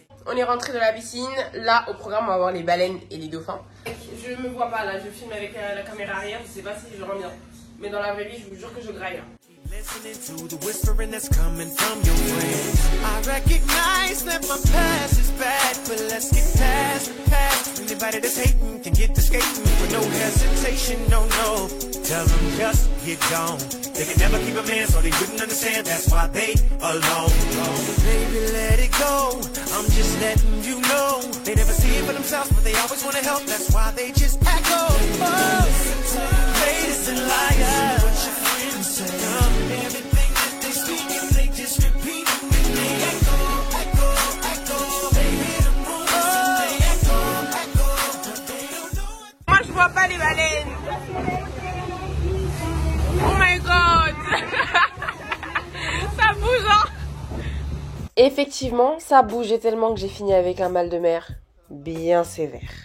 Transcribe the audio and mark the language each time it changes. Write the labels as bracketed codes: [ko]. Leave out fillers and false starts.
[fr] On est rentré de la piscine. Là, au programme, on va voir les baleines et les dauphins. Je je me vois pas là, je filme avec la caméra arrière, je sais pas si je rends bien. Mais dans la vraie vie, je vous jure que je graille. [en] Listening to the whispering that's coming from your friends. I recognize that my past is bad, but let's get past the past. Anybody that's hating can get to skating with no hesitation, no, no. Tell them just get gone. They can never keep a man, so they wouldn't understand. That's why they alone. Baby, let it go. I'm just letting you know. They never see it for themselves, but they always want to help. That's why they just echo. Oh, haters and liars. What your friends say. Everything that they speak, if they just repeat it, and they echo, echo, echo. They hear the rumors and they echo, echo. But they don't know it. [fr] Moi je vois pas les baleines. [en] Oh my god. [fr] Ça bouge hein. Effectivement, ça bougeait tellement que j'ai fini avec un mal de mer bien sévère.